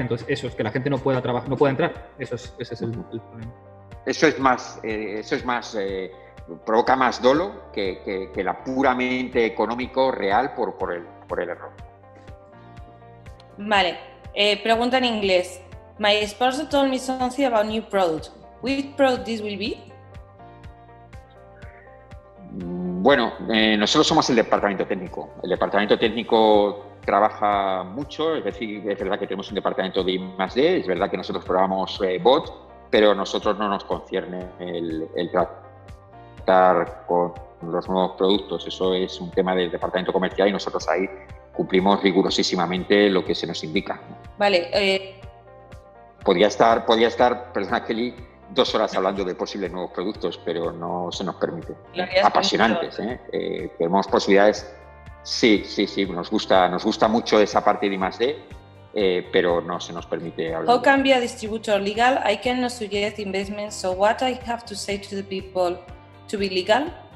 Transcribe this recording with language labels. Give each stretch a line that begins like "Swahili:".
Spanish: Entonces, eso es que la gente no pueda trabajar, no pueda entrar. Ese es el problema. Eso es más, provoca más dolo que la puramente económico real por el error. Vale, pregunta en inglés.
English: My sponsor told me something about new product. Which product this will be?
Spanish: Bueno, nosotros somos el departamento técnico. El departamento técnico trabaja mucho, es decir, es verdad que tenemos un departamento de I+D, es verdad que nosotros probamos bots, pero a nosotros no nos concierne el tratar con los nuevos productos. Eso es un tema del departamento comercial y nosotros ahí cumplimos rigurosísimamente lo que se nos indica. Vale. Podría estar, perdona Kelly, 2 horas hablando de posibles nuevos productos, pero no se nos permite. Apasionantes, tenemos posibilidades. Sí, nos gusta mucho esa parte de I+D, pero no se nos permite hablar.
English: How can be a distributor legal? I cannot suggest investments, so what I have to say to the people to be legal?